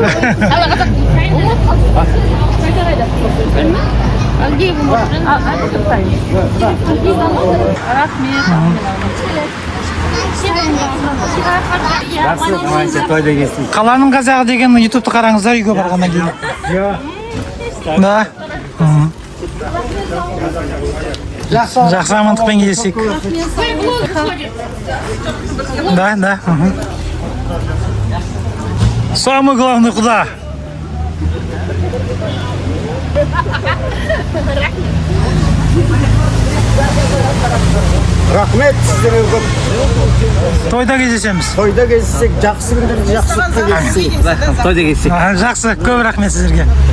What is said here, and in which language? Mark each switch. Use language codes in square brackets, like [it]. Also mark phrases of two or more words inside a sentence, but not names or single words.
[kk] Қаланың қазағы деген ютубты қараңыздар үйге барғаннан кейін. [ru] Да. [kk] Жақсы амандықпен келесек. [ru] Да. Самый главный куда? [kk] Рахмет сіздерге көп. Тойда кездесеміз. Тойда кездессек, жақсы күндерде жақсылықта кездесейік. Тойда кездесек. Жақсы, көп рахмет сіздерге.